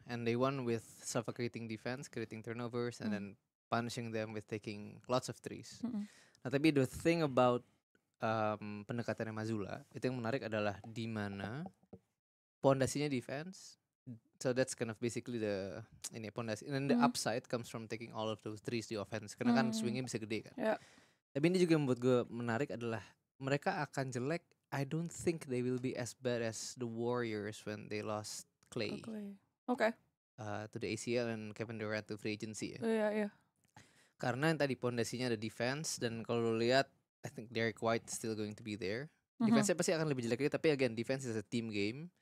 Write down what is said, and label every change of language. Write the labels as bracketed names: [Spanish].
[English] And they won with suffocating defense, creating turnovers, and then punishing them with taking lots of threes. [Indonesian] Nah tapi [English] the thing about [Indonesian] pendekatannya Mazzulla, itu yang menarik adalah di mana pondasinya defense. [English] So that's kind of basically the pondasi. And then the upside comes from taking all of those threes [Indonesian] di offense. Karena kan swingnya bisa gede kan. [English] Yeah. [Indonesian] Tapi ini juga yang membuat gue menarik adalah mereka akan jelek. [English] I don't think they will be as bad as the Warriors when they lost Clay Okay. to the ACL and Kevin Durant to free agency ya. [Indonesian] Iya. Karena yang tadi pondasinya ada defense dan kalau lo lihat [English] I think Derek White still going to be there. [Indonesian] Defense-nya pasti akan lebih jelek lagi, tapi [English] again defense is a team game.